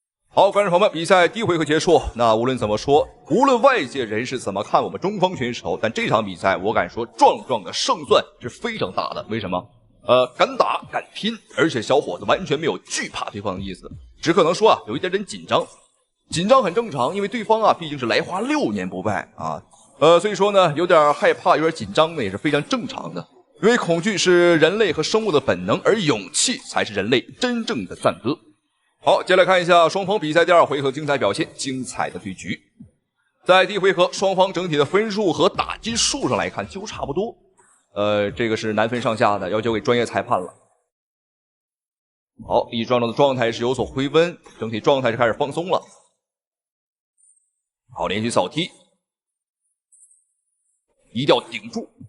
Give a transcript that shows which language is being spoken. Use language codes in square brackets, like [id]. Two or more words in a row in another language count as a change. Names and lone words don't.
[zh] 好，觀眾朋友們，比賽第一回合結束。那無論怎麼說，無論外界人士怎麼看我們中方選手，但這場比賽我敢說壯壯的勝算是非常大的。為什麼？敢打敢拼，而且小伙子完全沒有懼怕對方的意思，只可能說啊有一點點緊張。緊張很正常，因為對方啊畢竟是來華6年不敗啊，所以說呢有點害怕，有點緊張呢也是非常正常的。因為恐懼是人類和生物的本能，而勇氣才是人類真正的讚歌。好，接下來看一下雙方比賽第2回合精彩表现，精彩的对局。在第一回合，双方整体的分数和打击数上来看几乎差不多。这个是难分上下的，要交給專業裁判了。好，李壯壯的狀態是有所回溫，整體狀態是開始放鬆了。好，連續掃踢，一定要頂住。